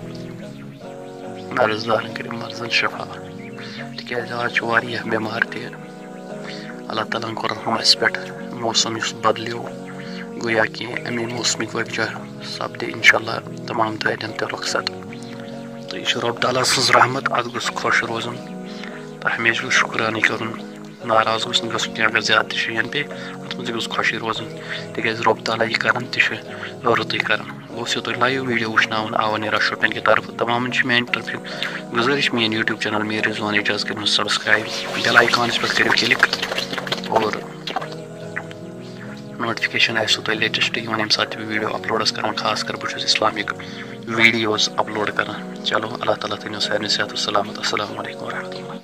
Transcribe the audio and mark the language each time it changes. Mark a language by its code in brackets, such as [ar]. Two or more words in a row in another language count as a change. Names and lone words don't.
[ks] مرض دارن کرن مرضن شفا تکیاز آج واریاہ بیمار تہ اللہ تعالیٰ کور ہم اس پہ موسم اس بدلیو گویا کہ امی موسمک وجہ سپدِ انشاءاللہ تمام دادن تہ رخصت تو یہ رب تعالیٰ سز رحمت ات گوٚژھ خوش روزن تو ہمیشہ گوٚژھ شکرانی کرن ناراض گوٚژھ نہٕ گژھُن اگر زیادٕ شین پے ات منٛز گوٚژھ خوشی روزن تکیاز رب تعالیٰ یہ کران تہ رُتُے کران بہٕ تۄہہِ [en] live video [ks] وٕچھناوان آو نیرا شوپین کی طرف تمام میانہِ طرفہٕ گزٲرِش میٲنۍ [en] YouTube channel [ks] میر رضوان اعجاز کٔرِو سبسکرایب بیل آیکانس پٮ۪ٹھ کٔرِو کلک اور نوٹفکیشن آسو تۄہہِ لیٹسٹ یِوان ییٚمہِ ساتہٕ تہِ بہٕ [en] video upload [ks] کران خاص کر بہٕ چھُس [en] Islamic videos upload [ks] کران چلو اللہ تعالیٰ تھٲینو سارنٕے صحت و سلامت [ar] السلام علیکم ورحمۃ اللہ